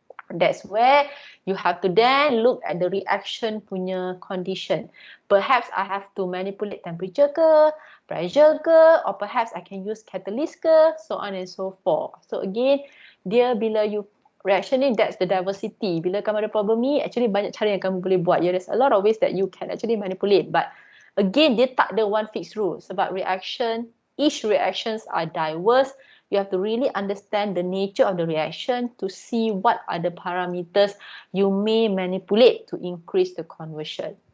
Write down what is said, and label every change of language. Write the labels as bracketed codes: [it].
[en] That's where you have to then look at the reaction punya condition. Perhaps I have to manipulate temperature ke, pressure ke, or perhaps I can use catalyst ke, so on and so forth. So again, [ms] dia bila [en] you reaction ni, that's the diversity. [ms] Bila kamu ada problem ni, actually banyak cara yang kamu boleh buat. [en] Yeah, there's a lot of ways that you can actually manipulate. But again, [ms] dia tak ada [en] one fixed rule. Sebab reaction, each reactions are diverse. You have to really understand the nature of the reaction to see what are the parameters you may manipulate to increase the conversion.